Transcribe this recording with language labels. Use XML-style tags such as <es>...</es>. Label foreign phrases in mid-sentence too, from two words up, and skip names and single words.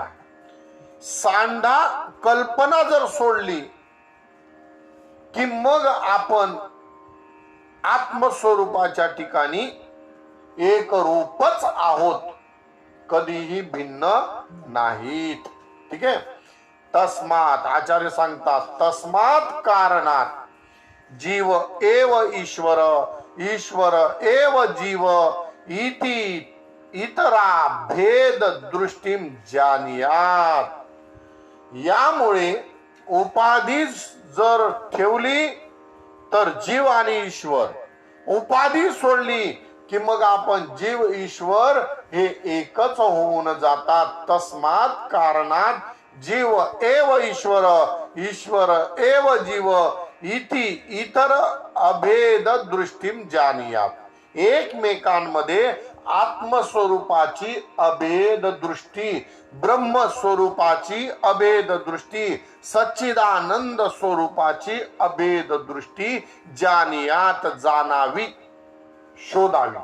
<mr>सांडा कल्पना जर सोडली की मग आपण आत्मस्वरूपाच्या ठिकाणी एक रूपच आहोत, कधीही भिन्न नाहीत. ठीक आहे. तस्मात आचार्य सांगतात,</mr> <sa>तस्मात कारणात जीव एव ईश्वर, ईश्वर एव जीव इति इतरा भेद दृष्टीम जानियात.</sa> <mr>यामुळे उपाधी जर ठेवली तर जीव आणि ईश्वर, उपाधी सोडली की मग आपण जीव ईश्वर हे एकच होऊन जातात.</mr> <sa>तस्मात कारणात जीव एव ईश्वर, ईश्वर एव जीव इति इतर अभेद दृष्टीम जानियात.</sa> <mr>एकमेकांमध्ये आत्मस्वरूपाची अभेद दृष्टी, ब्रह्मस्वरूपाची अभेद दृष्टी, सच्चिदानंद स्वरूपाची अभेद दृष्टी जानियात, जाणावी, शोधावी.</mr>